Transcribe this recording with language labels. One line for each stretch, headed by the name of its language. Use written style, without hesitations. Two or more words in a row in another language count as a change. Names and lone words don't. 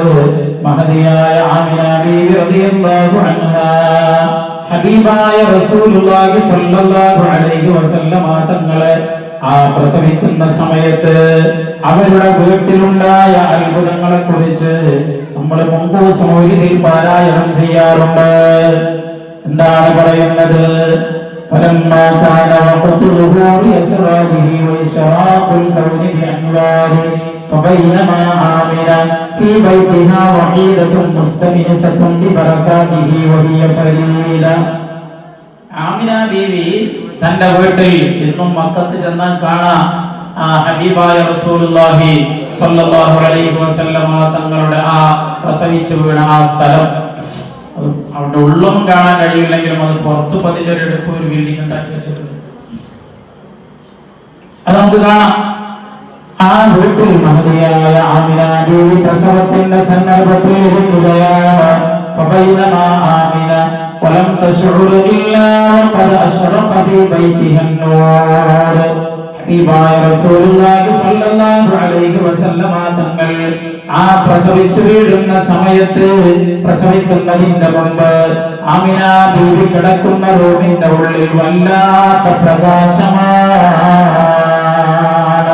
Malayalam: മഹദിയായ ആമിന ബീവി
Arabic: رضي الله عنها
Malayalam: ഹബീബായ
Arabic: رسول الله صلى الله عليه وسلم
Malayalam: തങ്ങളെ ആ പ്രസവിക്കുന്ന സമയത്ത് അവരുടെ വീട്ടിലുണ്ടായ അത്ഭുതങ്ങളെ കുറിച്ച് നമ്മൾ മങ്കൂസ് മൗലിദിൽ പാരായണം ചെയ്യാറുണ്ട്. എന്താണ് പറയുന്നത്?
Arabic: فلما كان وقت ظهور أسراره وإشراق الكون بأنواره فبينما آمنة في بيتها وحيدة مستأنسة ببركاته وهي فريدة.
Malayalam: ആമിന ബീവി തന്റെ വീട്ടിൽ ഇന്നും മക്കത്ത് ചെന്നാൽ കാണാം ഹബീബായ
Arabic: رسول الله صلى الله عليه وسلم
Malayalam: തങ്ങളുടെ ആ പ്രസവിച്ചു വീണ ആ സ്ഥലം. അവിടെ ഉള്ളും കാണാൻ കഴിയില്ലെങ്കിലും അത് പുറത്തു പതിന്റെ ഒരു എടുപ്പ് ഒരു ബിൽഡിംഗ് ഉണ്ടാക്കി വെച്ചിട്ടുണ്ട്. അത് നമുക്ക് കാണാം. ആ വീട്ടിൽ മഹദിയായ ആമിന ബീവി പ്രസവത്തിന്റെ സന്ദർഭത്തിൽ ഇരിക്കുകയാണ്.
Arabic: فبينما آمنة ولم تشعر إلا وقد أشرق في بيتها النور.
Malayalam: ഹബീബായ
Arabic: رسول الله صلى الله عليه وسلم
Malayalam: തങ്ങൾ ആ പ്രസവിച്ചു വീഴുന്ന സമയത്ത് പ്രസവിക്കുന്നതിന്റെ മുമ്പ് ആമിന ബീവി കിടക്കുന്ന റൂമിന്റെ ഉള്ളിൽ വല്ലാത്ത പ്രകാശമാണ്.